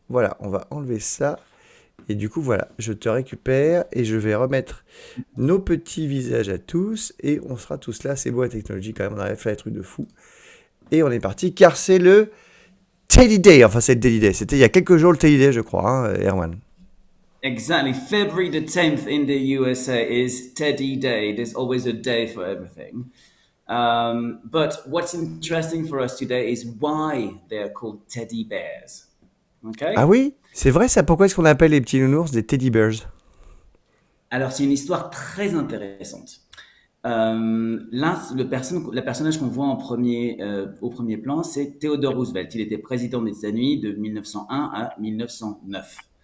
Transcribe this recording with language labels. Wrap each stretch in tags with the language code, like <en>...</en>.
<fr>Voilà, on va enlever ça. Et du coup, voilà, je te récupère et je vais remettre nos petits visages à tous. Et on sera tous là. C'est beau la technologie quand même, on arrive à faire des trucs de fou. Et on est parti car c'est le Teddy Day. Enfin, c'est le Teddy Day. C'était il y a quelques jours le Teddy Day, je crois, hein, Erwan.</fr> <en>Exactly. February the 10th in the USA is Teddy Day. There's always a day for everything. But what's interesting for us today is why they are called teddy bears. Ah Okay?</en> <fr>oui, c'est vrai ça. Pourquoi est-ce qu'on appelle les petits nounours des Teddy Bears? Alors, c'est une histoire très intéressante. Là, le personnage qu'on voit au premier plan, c'est Theodore Roosevelt. Il était président des États-Unis de 1901 à 1909.</fr>